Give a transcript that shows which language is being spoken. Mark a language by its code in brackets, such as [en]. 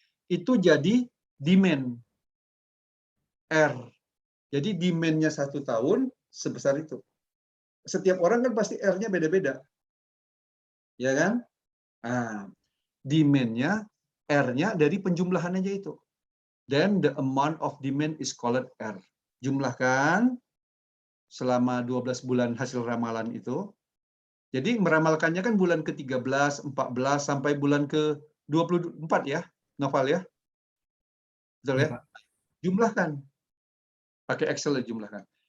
[id] Itu jadi demand R. Jadi demand-nya 1 tahun sebesar itu. Setiap orang kan pasti R-nya beda-beda. Ya kan? Demand-nya, R-nya dari penjumlahan aja itu. [en] Then the amount of demand is called R. [id] Jumlahkan selama 12 bulan hasil ramalan itu. Jadi meramalkannya kan bulan ke-13, 14, sampai bulan ke-24 ya, Noval ya? Betul ya? Jumlahkan. Pakai Excel jumlahkan.